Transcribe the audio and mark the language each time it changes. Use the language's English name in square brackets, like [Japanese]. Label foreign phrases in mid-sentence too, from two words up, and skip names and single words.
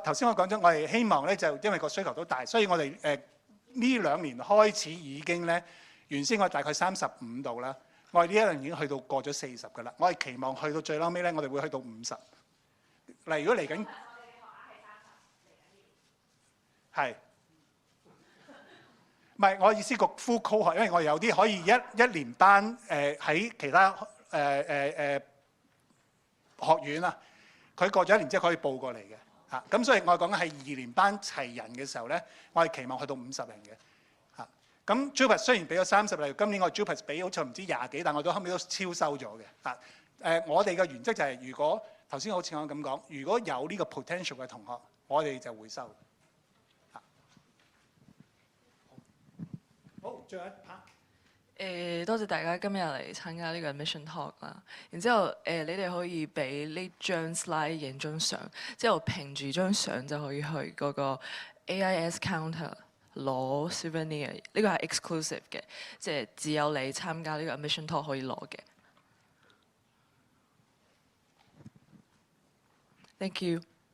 [Cantonese] 頭先我講咗，我哋希望咧就因為個需求都大，所以我哋呢2年開始已經咧，原先我大概35度啦，我哋呢1年已經去到過咗40㗎啦。我哋期望去到最撈尾咧，我哋會去到50。例如果嚟緊係。唔係，我意思個 [English] full cohort， [Cantonese] 因為我哋有啲可以一年班喺其他學院啊，佢過咗1年之後可以報過嚟嘅嚇。咁所以我講緊係2年班齊人嘅時候咧，我哋期望去到50人嘅嚇。咁 JUPAS 雖然俾咗30，例如今年我 JUPAS 俾好似唔知20幾，但我都後尾都超收咗嘅嚇。我哋嘅原則就係，如果頭先好似我咁講，如果有呢個 potential 嘅同學，我哋就會收。好，最後一 part。多謝大家今日嚟參加呢個 [English] admission talk [Cantonese] 啦。然之後你哋可以俾呢張 slide 影張相，之後憑住張相就可以去嗰個 AIS counter 攞 souvenir。呢個係 exclusive 嘅，即係只有你參加呢個 [English] admission talk [Cantonese] 可以攞嘅。 [English] Thank you。